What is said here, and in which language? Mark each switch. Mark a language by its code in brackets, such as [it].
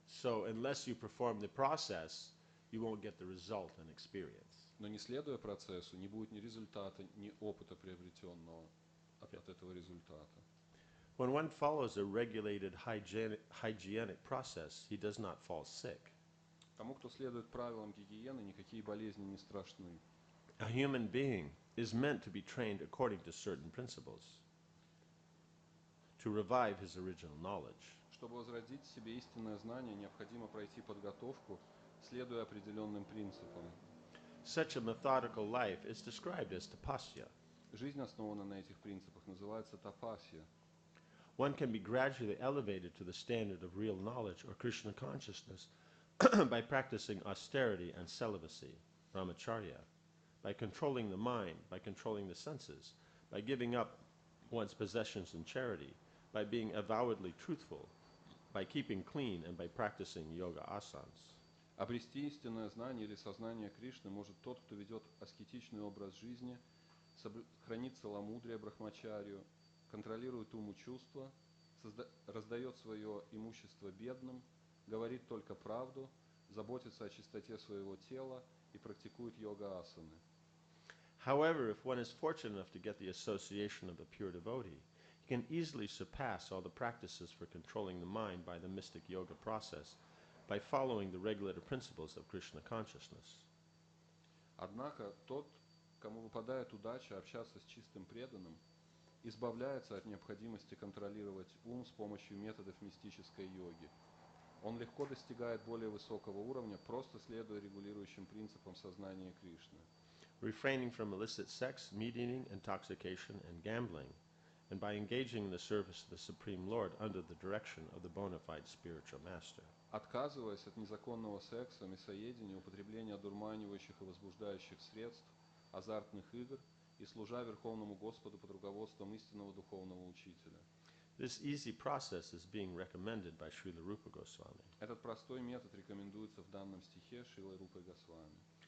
[en] So unless you perform the process, you won't get the result and experience. [ru] Но не следуя процессу, не будет ни результата, ни опыта приобретенного от этого результата. [en] When one follows a regulated hygienic process, he does not fall sick. [ru] Тому, кто следует правилам гигиены, никакие болезни не страшны. [en] A human being is meant to be trained according to certain principles, to revive his original knowledge. [ru] Чтобы возродить в себе истинное знание, необходимо пройти подготовку, следуя определенным принципам. [en] Such a methodical life is described as tapasya. [ru] Жизнь, основанная на этих принципах, называется тапасия. [en] One can be gradually elevated to the standard of real knowledge or Krishna consciousness by practicing austerity and celibacy, brahmacharya, by controlling the mind, by controlling the senses, by giving up one's possessions in charity, by being avowedly truthful, by keeping clean, and by practicing yoga asanas. [ru] Обрести истинное знание или сознание Кришны может тот, кто ведет аскетичный образ жизни, хранит целомудрие брахмачарию, контролирует ум и чувства, раздает свое имущество бедным, говорит только правду, заботится о чистоте своего тела и практикует йога-асаны. [en] However, if one is fortunate enough to get the association of a pure devotee, he can easily surpass all the practices for controlling the mind by the mystic yoga process by following the regulator principles of Krishna consciousness. [ru] Однако тот, кому выпадает удача общаться с чистым преданным, избавляется от необходимости контролировать ум с помощью методов мистической йоги. Он легко достигает более высокого уровня, просто следуя регулирующим принципам сознания Кришны. [en] Refraining from illicit sex, meat eating, intoxication, and gambling, and by engaging in the service of the Supreme Lord under the direction of the bona fide spiritual master. [ru] Отказываясь от незаконного секса, мясоедения, употребления одурманивающих и возбуждающих средств, азартных игр и служа Верховному Господу под руководством истинного духовного учителя. [en] This easy process is being recommended by Srila Rupa Goswami. [ru] Этот простой метод рекомендуется в данном стихе Шрилой Рупой Госвами.